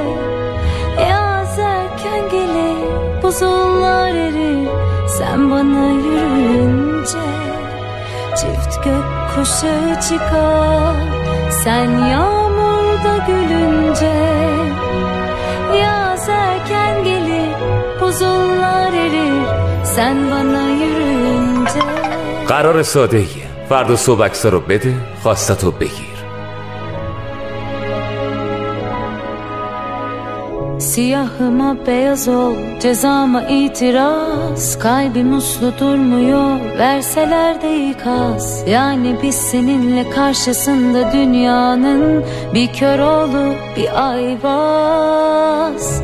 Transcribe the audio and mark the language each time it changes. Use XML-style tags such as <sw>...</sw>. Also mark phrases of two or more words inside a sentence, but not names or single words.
<tr>Yaz erken gelir, buzullar erir sen bana yürüyünce. Çift gökkuşağı çıkar sen yağmurda gülünce. Yaz erken gelir, buzullar erir sen bana yürüyünce.</tr> <fa>قرار سادهیه. فردا صبح عکس‌ها رو بده، خواستتو بگیر.</fa> <tr>Siyahıma beyaz ol, cezama itiraz. Kalbim uslu durmuyor, verseler de ikaz. Yani biz seninle karşısında dünyanın bir kör oğlu, bir ayvaz.</tr>